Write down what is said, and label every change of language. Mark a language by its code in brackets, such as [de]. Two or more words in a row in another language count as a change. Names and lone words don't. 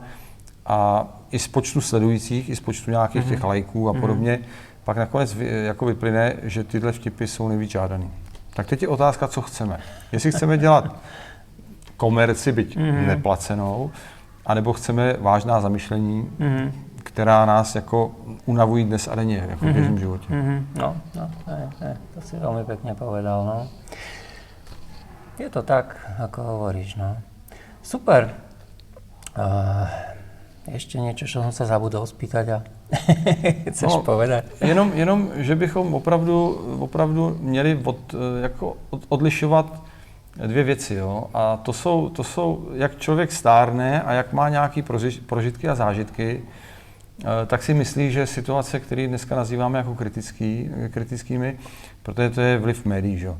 [cs] A i z počtu sledujících, i z počtu nějakých těch lajků a podobně, pak nakonec jako vyplyne, že tyhle vtipy jsou nejvíc žádaný. Tak teď je otázka, co chceme. Jestli chceme dělat komerci, byť neplacenou, anebo chceme vážná zamyšlení, která nás jako unavují dnes a denně, jako v běžném životě. [sk] No, to si veľmi pekne povedal, no. Je to tak, ako hovoríš, no. Super. Ešte niečo, čo som sa zabudol spýtať a chceš povedať? [cs] Jenom, že bychom opravdu měli odlišovat dvě věci, jo. A to jsou, jak člověk stárne a jak má nějaké prožitky a zážitky, tak si myslí, že situace, které dneska nazýváme jako kritickými, protože to je vliv médií, že?